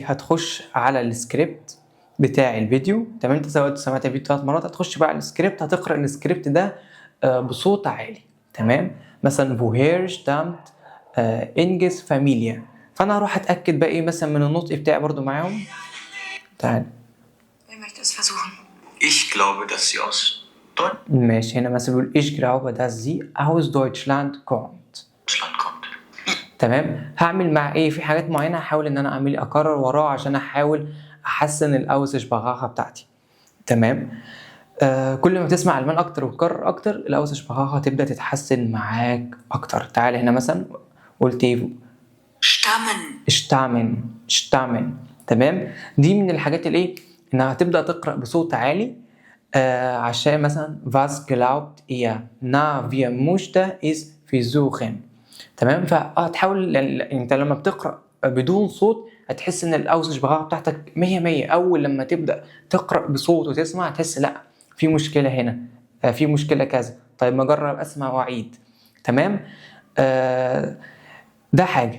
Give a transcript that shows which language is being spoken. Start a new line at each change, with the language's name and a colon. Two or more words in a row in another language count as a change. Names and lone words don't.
Arabic: هتخش على السكريبت بتاع الفيديو. تمام، انت سمعت الفيديو 3 مرات، هتخش بقى على السكريبت، هتقرأ السكريبت ده بصوت عالي. تمام، مثلا
German: woher stammt Inges Familie.
Arabic: فانا هروح اتاكد بقى ايه مثلا من النطق بتاعي برضو معاهم. تعال.
German: Ich glaube, dass sie aus
Arabic: ماشي، هنا مثلا بيقول
German: ich glaube, dass sie aus Deutschland kommt. Deutschland kommt.
Arabic: تمام، هعمل مع ايه؟ في حاجات معينه هحاول ان انا اعمل اكرر وراه عشان احاول احسن الاوسشباغاخه بتاعتي. تمام، كل ما تسمع المان اكتر وتكرر اكتر الاوسشباغاخه هتبدا تتحسن معاك اكتر. تعال هنا مثلا قلت ايه؟ شتامن. تمام، دي من الحاجات الايه؟ انها هتبدا تقرا بصوت عالي عشان مثلا
German: was glaubt ihr na wir möchte es versuchen.
Arabic: تمام، فهتحاول انت لما بتقرا بدون صوت هتحس ان الاوسشباغاخه بتاعتك 100. اول لما تبدا تقرا بصوت وتسمع تحس لا في مشكله هنا، في مشكله كذا. طيب ما اجرب اسمع واعيد. تمام، ده حاجه.